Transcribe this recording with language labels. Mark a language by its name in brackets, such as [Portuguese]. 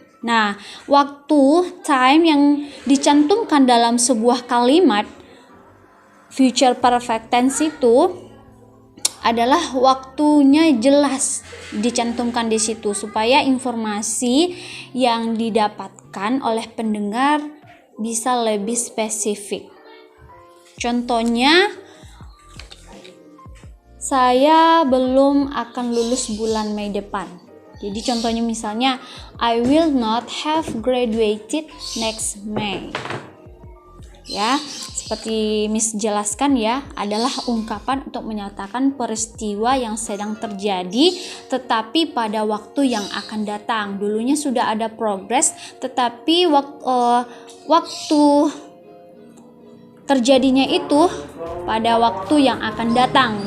[Indonesian] Nah, waktu, time yang dicantumkan dalam sebuah kalimat future perfect tense itu adalah waktunya jelas dicantumkan di situ supaya informasi yang didapatkan oleh pendengar bisa lebih spesifik. Contohnya, saya belum akan lulus bulan Mei depan. Jadi contohnya misalnya, [English] I will not have graduated next May. [Indonesian] Ya, seperti Miss jelaskan ya, adalah ungkapan untuk menyatakan peristiwa yang sedang terjadi tetapi pada waktu yang akan datang. Dulunya sudah ada progress, tetapi waktu terjadinya itu pada waktu yang akan datang.